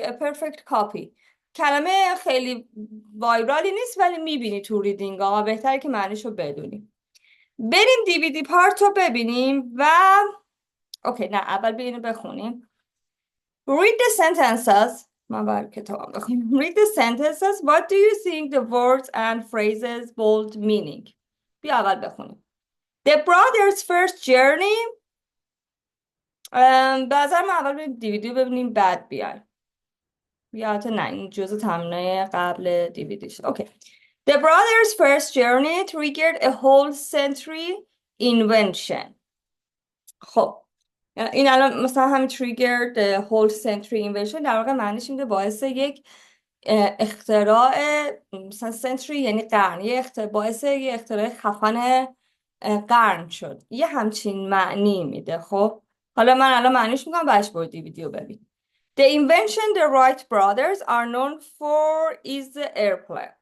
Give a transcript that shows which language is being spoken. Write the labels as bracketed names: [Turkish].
[English] A perfect copy. [Persian] کلمه خیلی وایرالی نیست ولی میبینی تو ریدینگ ها، بهتره که معنیشو بدونی. بریم DVD پارت رو ببینیم و اوکی نه اول بریم بخونیم. [English] Read the sentences. [Persian] من باید کتاب بخونیم. [English] Read the sentences. What do you think the words and phrases bold meaning? [Persian] بیا اول بخونیم. [English] The brothers first journey. [Persian] به نظر من اول بریم DVD ببینیم بعد بیایم. یا نه این جزء تمرینای قبل DVD شد. اوکی. [English] The brothers first journey triggered a whole century invention. [Persian] خب این الان مثلا همین [English] triggered the whole century invention [Persian] در واقع معنیش میده باعث یک اختراع، مثلا century یعنی قرن، باعث یه اختراع خفن قرن شد، یه همچین معنی میده. خب حالا من الان معنیش میگم بهش برو ویدیو ببین. [English] The invention the Wright brothers are known for is the airplane.